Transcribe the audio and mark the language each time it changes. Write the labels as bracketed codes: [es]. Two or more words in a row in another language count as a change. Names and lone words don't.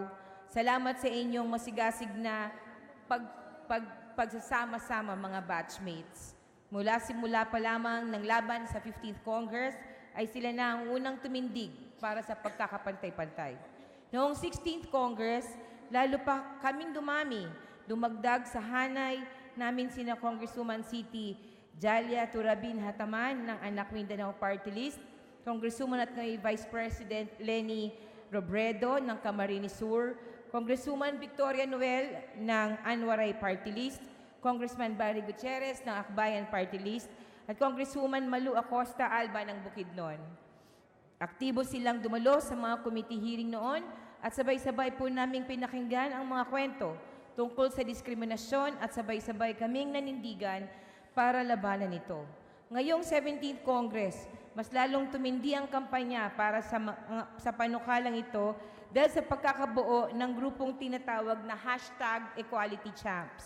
[tl] Salamat sa inyong masigasig na pagsasama-sama mga batchmates. Mula simula pa lamang ng laban sa 15th Congress ay sila na ang unang tumindig para sa pagkakapantay-pantay. Noong 16th Congress, lalo pa kaming dumagdag sa hanay namin sina Congresswoman City Jalia Turabin Hataman ng Anak Mindanao Party List, Congresswoman at ngayon Vice President Lenny Robredo ng Camarines Sur, Congresswoman Victoria Noel ng Anwaray Party List, Congressman Barry Gutierrez ng Akbayan Party List, at Congresswoman Malu Acosta Alba ng Bukidnon. Aktibo silang dumalo sa mga [en] committee hearing [tl] noon at sabay-sabay po naming pinakinggan ang mga kwento tungkol sa diskriminasyon at sabay-sabay kaming nanindigan para labanan ito. Ngayong 17th Congress, mas lalong tumindi ang kampanya para sa panukalang ito dahil sa pagkakabuo ng grupong tinatawag na #EqualityChamps.